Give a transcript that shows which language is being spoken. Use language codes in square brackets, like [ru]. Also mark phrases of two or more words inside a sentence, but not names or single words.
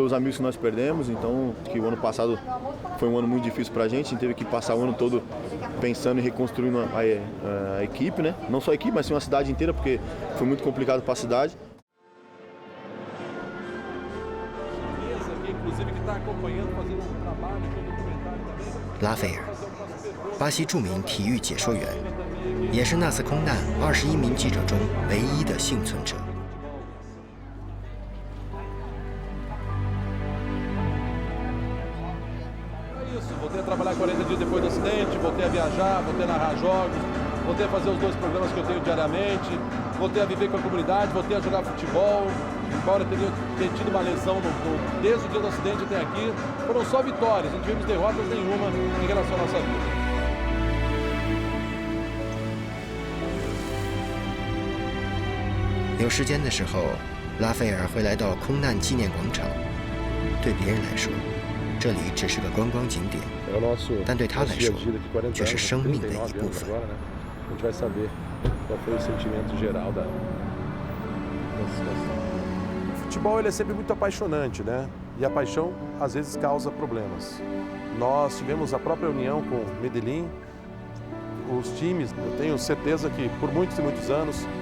[pt] Pelos amigos que nós perdemos, então que o ano passado foi um ano muito difícil pra gente, a gente teve que passar o ano todo pensando em reconstruindo a equipe, né? Não só a equipe, mas sim uma cidade inteira, porque foi muito complicado para a cidade. Inclusive que está acompanhando, fazendo um trabalho, documentário também. [zh] 拉斐尔，巴西著名体育解说员，也是那次空难21名记者中唯一的幸存者。 [pt] Voltei a trabalhar 40 dias depois do acidente, voltei a viajar, voltei a narrar jogos, voltei a fazer os 2 programas que eu tenho diariamente, voltei a viver com a comunidade, voltei a jogar futebol. Embora tenha tido uma lesão desde o dia do acidente até aqui, foram só vitórias, não tivemos derrotas nenhuma em relação à nossa vida. [zh] 有时间的时候，拉斐尔会来到空难纪念广场。对别人来说， 这里只是个观光景点，但对他来说却是生命的一部分。 [pt] Futebol ele é sempre muito apaixonante, né? E a paixão às vezes causa problemas. Nós tivemos a própria união com Medellín, os times, eu tenho certeza que por muitos e muitos anos.